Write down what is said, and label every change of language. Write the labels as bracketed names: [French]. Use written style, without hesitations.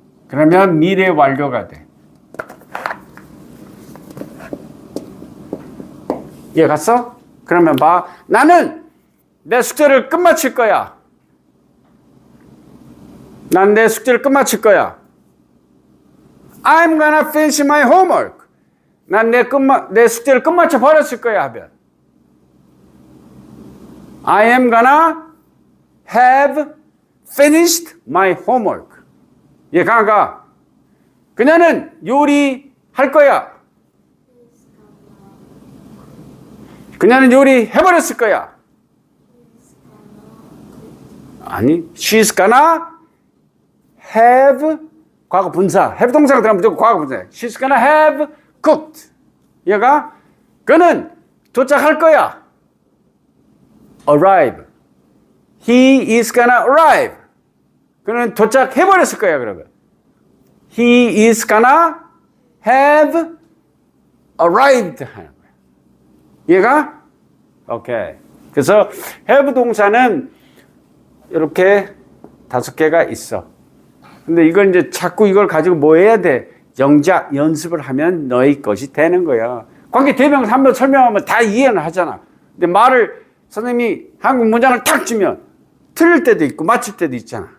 [Korean] 그러면 미래 완료가 돼. 이해 갔어? 그러면 봐. 나는 내 숙제를 끝마칠 거야. 난 내 숙제를 끝마칠 거야. [English] I'm gonna finish my homework. [Korean] 난 내 숙제를 끝마쳐 버렸을 거야 하면 [English] I am gonna have finished my homework. [Korean] 이해가 안 가? 그녀는 요리할 거야. 그녀는 요리 해버렸을 거야. 아니, [English] she's gonna have [Korean] 과거 분사. have 동사가 들어가면 무조건 과거 분사. [English] She's gonna have cooked. [Korean] 얘가 그는 도착할 거야. [English] arrive. He is gonna arrive. [Korean] 그는 도착해버렸을 거야, 그러면. [English] He is gonna have arrived [Korean] 하는 거야. 얘가? 오케이. 그래서 have 동사는 이렇게 5개가 있어. 근데 이걸 이제 자꾸 이걸 가지고 뭐 해야 돼? 영작 연습을 하면 너의 것이 되는 거야. 관계 대명사 한번 설명하면 다 이해는 하잖아. 근데 말을 선생님이 한국 문장을 탁 주면 틀릴 때도 있고 맞출 때도 있잖아.